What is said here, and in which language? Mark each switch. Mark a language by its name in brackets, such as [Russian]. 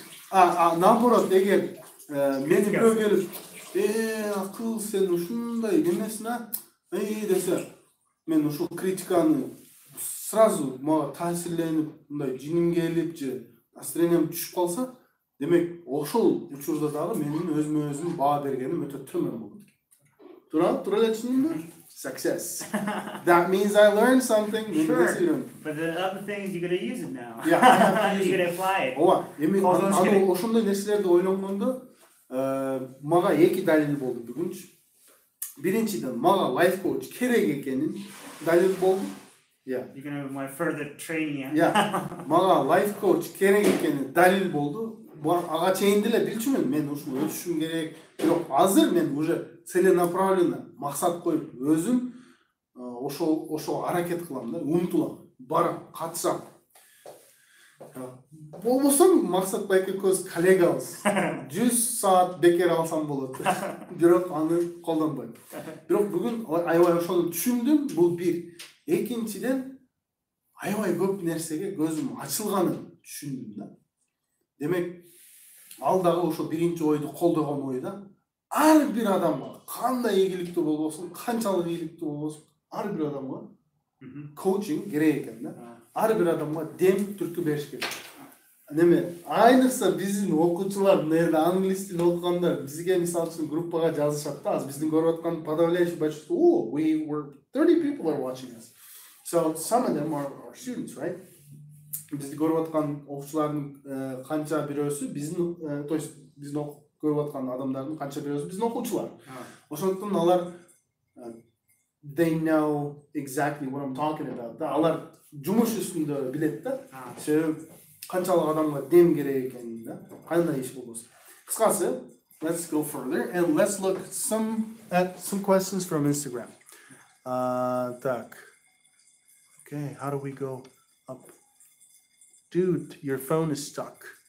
[Kyrgyz] Наоборот, эгер мени бирөө келип, акыл сен ушундай немесин десе, мен ушул критиканы сразу мага таасирленип, мындай жиним келип же настроениям түшүп калса, демек ошол учурда дагы менин өзүмө өзүм баа бергеним өтө төмөн болот. Туура эле түшүндүңбү? Success. [English] That means I learned something. Sure. But the other thing is you're gonna use it now. Yeah. You're gonna apply it. [Kyrgyz] Эми ошондой нерселерди ойлонгондо мага эки далил болду бүгүнчү. Биринчиден мага life coach керек экенин далил болду. [English] You're gonna have my further training. [Kyrgyz] Мага life coach керек экени далил болду. Ага чейин деле билчүмүн, мен ушуну өтүшүм керек. Бирок азыр мен [Russian] уже целенаправленно [Kyrgyz] максат коюп өзүм ошол аракет кылам да, умтулам, барам, катышам. Болбосо Максат байке көз коллегабыз 100 саат бекер алсам болот. Бирок аны колдонбойм. Бирок бүгүн аябай ошону түшүндүм. Бул бир. Экинчиден аябай көп нерсеге көзүм ачылганын түшүндүм да. Демек ал дагы ошо биринчи ойду колдогон ой да. Ар бир адамга кандай ийгиликтүү болбосун, канчалык ийгиликтүү болбосун, ар бир адамга коучинг керек экен да. Ар бир адамга дем түрткү бериш керек. Неме, айныкса биздин окуучулар, мына англис тилин окугандар бизге мисалы үчүн группага жазышат да. Азыр биздин көрүп аткан [Russian] подавляющее большинство, [English] we were 30 people are watching us. So some of them are students, right? [Kyrgyz] Бизди көрүп аткан окуучулардын канча бирөөсү биздин, [Russian] то есть [Kyrgyz] биздин көрүп аткан адамдардын канча бирөөсү биздин окуучулар. Ошондуктан алар [English] they know exactly what I'm talking about. [Kyrgyz] Алар жумуш үстүндө билет да. Себеби канчалык адамга дем керек экенин да. Кандай иш болбосун. Кыскасы, [English] let's go further and let's look at some questions from Instagram. [Russian] Так. [English] Okay, how do we go up? Dude, your phone is stuck.